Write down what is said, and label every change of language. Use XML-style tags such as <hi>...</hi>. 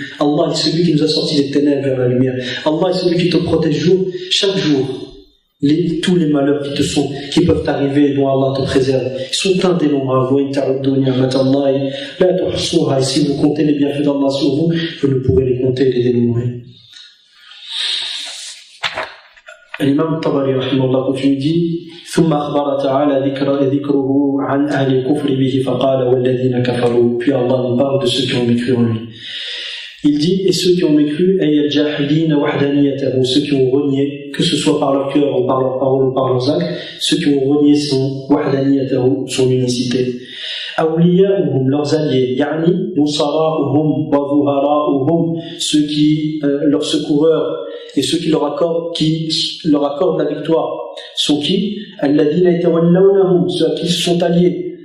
<fr>Allah est celui qui nous a sortis des ténèbres vers la lumière. Allah est celui qui te protège chaque jour. Tous les malheurs qui peuvent t'arriver, dont Allah te préserve, ils sont indénombrables. Et si vous comptez les bienfaits d'Allah sur vous, vous ne pourrez les compter et les dénombrer. L'imam Tabari rahimahullah continue dit</fr> <ar>ثم أخبر تعالى ذكره عن أهل الكفر به فقال والذين كفروا.</ar> <fr>Puis Allah nous parle de ceux qui ont mécru en lui. Il dit, et ceux qui ont mécru, ceux qui ont renié, que ce soit par leur cœur ou par leurs paroles ou par leurs actes, ceux qui ont renié son unicité. Awliya'uhum, leurs alliés, yani, nusara'uhum, wa zuhara'uhum, ceux qui, leurs secoureurs, et ceux qui leur accordent la victoire, sont qui? Alladhina yatawallawnahum, ceux à qui se sont alliés.</fr>